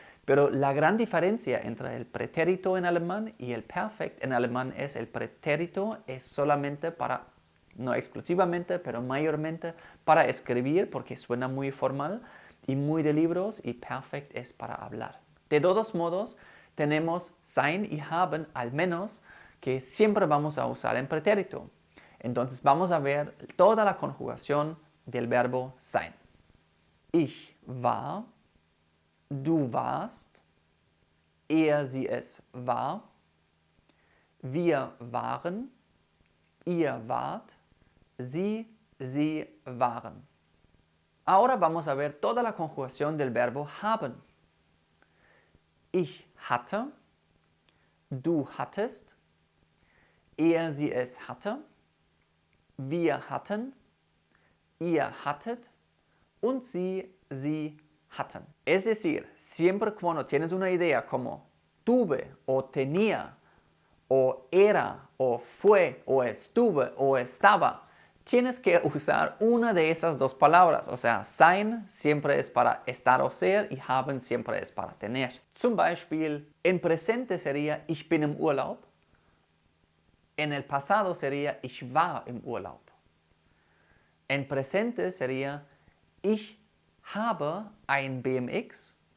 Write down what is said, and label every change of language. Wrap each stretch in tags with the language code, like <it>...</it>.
<es>Pero la gran diferencia entre el pretérito en alemán y el perfect en alemán es el pretérito es solamente para, no exclusivamente, pero mayormente para escribir porque suena muy formal y muy de libros y perfect es para hablar. De todos modos, tenemos sein y haben al menos que siempre vamos a usar en pretérito. Entonces vamos a ver toda la conjugación del verbo sein.</es> <de>Ich war, du warst, er, sie, es war, wir waren, ihr wart, sie, waren.</de> <es>Ahora vamos a ver toda la conjugación del verbo haben.</es> <de>Ich hatte, du hattest, er, sie, es hatte, wir hatten, ihr hattet und sie hatten.</de> <es>Es decir, siempre cuando tienes una idea como tuve o tenía o era o fue o estuve o estaba, tienes que usar una de esas dos palabras. O sea, sein siempre es para estar o ser y haben siempre es para tener.</es> <de>Zum Beispiel,</de> <es>en presente sería</es> <de>ich bin im Urlaub.</de> <es>En el pasado sería</es> <de>ich war im Urlaub.</de> <es>En presente sería</es> <de>ich habe ein BMX.</de>